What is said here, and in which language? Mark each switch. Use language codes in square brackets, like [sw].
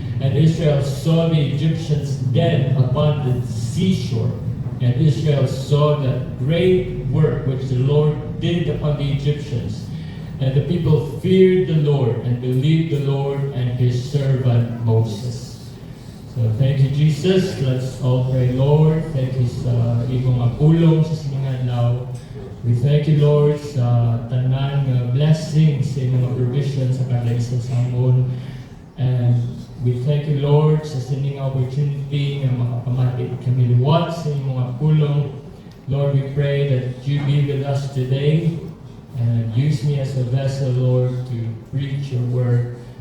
[en] And Israel saw the Egyptians dead upon the seashore. And Israel saw the great work which the Lord did upon the Egyptians. And the people feared the Lord and believed the Lord and his servant Moses. So thank you, Jesus. Let's all pray, Lord. Thank you [hil] sa imong pulong sa siningan adlaw. [en] We thank you, Lord, [hil] sa tanan nga blessings sa imong provision sa kada isa sa amon. [en] And we thank you, Lord, [hil] sa sining opportunity nga makapamati kami liwat sa imong pulong. [en] Lord, we pray that you be with us today and use me as a vessel, Lord, to preach your word.